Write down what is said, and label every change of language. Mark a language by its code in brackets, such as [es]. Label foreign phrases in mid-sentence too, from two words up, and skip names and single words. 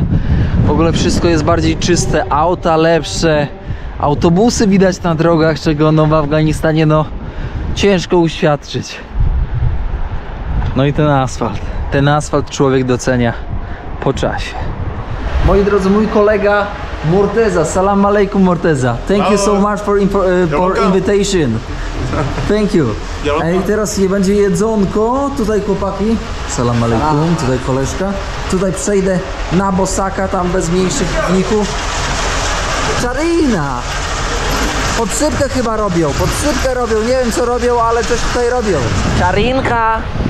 [pl] W ogóle wszystko jest bardziej czyste, auta lepsze, autobusy widać na drogach, czego no w Afganistanie no ciężko uświadczyć. No i ten asfalt człowiek docenia po czasie. Moi drodzy, mój kolega Morteza, [ar] سلام عليكم [pl] Morteza. [en] Thank you so much for invitation. Thank you. [pl] I teraz będzie jedzonko. Tutaj chłopaki. [ar] سلام عليكم. [pl] Tutaj koleżka. Tutaj przejdę na bosaka, tam bez mniejszych pikników. Czarina! Podsypkę chyba robią. Nie wiem co robią, ale coś tutaj robią. Czarinka!